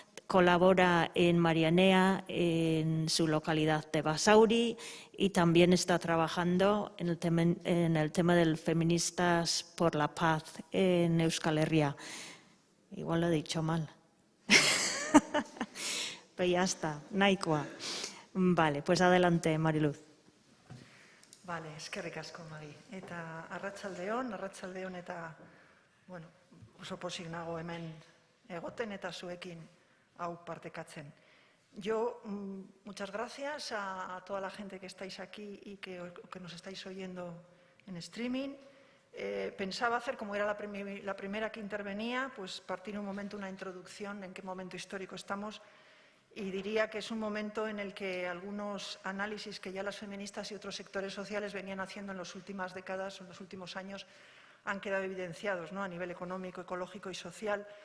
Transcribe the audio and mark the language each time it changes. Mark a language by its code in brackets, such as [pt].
[es] Colabora en Marianea, en su localidad de Basauri, y también está trabajando en el tema del Feministas por la Paz en Euskal Herria. Igual lo he dicho mal. Pero ya está, [eu] nahikoa. [es] Vale, pues adelante, Mariluz. [eu] Vale, eskerrik asko, Magi. Eta arratsaldeon eta, oso pozik nago hemen egoten eta zuekin hau partekatzen. [es] Yo, muchas gracias a toda la gente que estáis aquí y que nos estáis oyendo en streaming. Pensaba hacer, como era la primera que intervenía, pues partir un momento, una introducción en qué momento histórico estamos, y diría que es un momento en el que algunos análisis que ya las feministas y otros sectores sociales venían haciendo en las últimas décadas o en los últimos años han quedado evidenciados, ¿no? A nivel económico, ecológico y social.